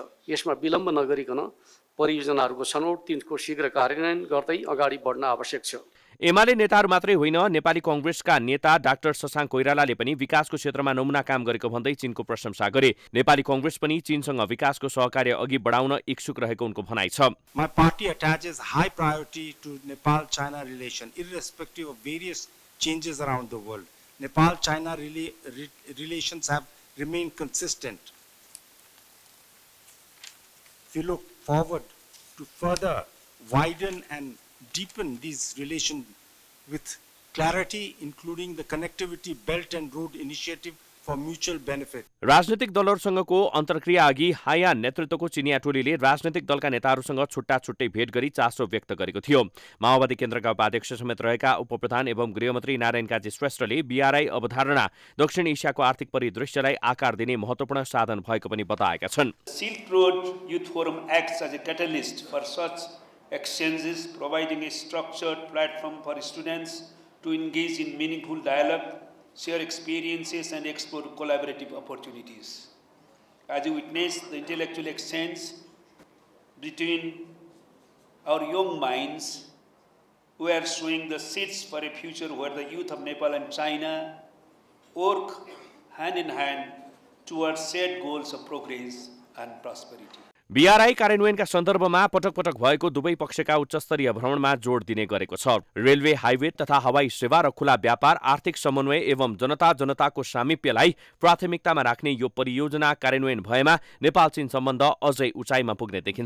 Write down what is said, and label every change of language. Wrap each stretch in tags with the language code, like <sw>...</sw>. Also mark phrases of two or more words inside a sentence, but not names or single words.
<ne>यसमा विलम्ब नगरिकन परियोजनाहरूको छनौट तिनको शीघ्र कार्यान्वयन गर्दै अगाडि बढ्न आवश्यक छ। एमाले नेताहरू मात्रै होइन, नेपाली कांग्रेसका नेता डाक्टर शशाङ्क कोइरालाले पनि विकासको क्षेत्रमा नमुना काम गरेको भन्दै चीनको प्रशंसा गरे। नेपाली कांग्रेस पनि चीनसँग विकासको सहकार्य अघि बढाउन इच्छुक रहेको उनको भनाइ छ।</ne> <en>My party attaches high priority to Nepal-China relation, irrespective of various changes around the world. Nepal-China relations have remained consistent. We look forward to further widen and deepen these relations with clarity, including the Connectivity Belt and Road Initiative for mutual benefit.</en> <ne>राजनीतिक दलहरूसँगको अन्तर्क्रिया अघि हायान नेतृत्वको चिनिया टोलीले राजनीतिक दलका नेताहरूसँग छुट्टा छुट्टै भेट गरी चासो व्यक्त गरेको थियो। माओवादी केन्द्रका उपाध्यक्ष समेत रहेका उपप्रधान एवं गृहमन्त्री नारायण काजी श्रेष्ठले बीआरआई अवधारणा दक्षिण एसियाको आर्थिक परिदृश्यलाई आकार दिने महत्त्वपूर्ण साधन भएको पनि बताएका छन्।</ne> <en>Silk Road Youth Forum acts as a catalyst for such exchanges, providing a structured platform for students to engage in meaningful dialogue, share experiences and explore collaborative opportunities. As you witness the intellectual exchange between our young minds, we are sowing the seeds for a future where the youth of Nepal and China work hand in hand towards shared goals of progress and prosperity.</en> <ne>बीआरआई कार्यान्वयनका सन्दर्भमा पटक पटक भएको दुवै पक्षका उच्चस्तरीय भ्रमणमा जोड दिने गरेको छ। रेलवे, हाइवे तथा हवाई सेवा र खुला व्यापार, आर्थिक समन्वय एवं जनताको सामिप्यलाई प्राथमिकतामा राख्ने यो परियोजना कार्यान्वयन भएमा नेपाल चीन सम्बन्ध अझै उचाइमा पुग्ने देखिन्छ।</ne>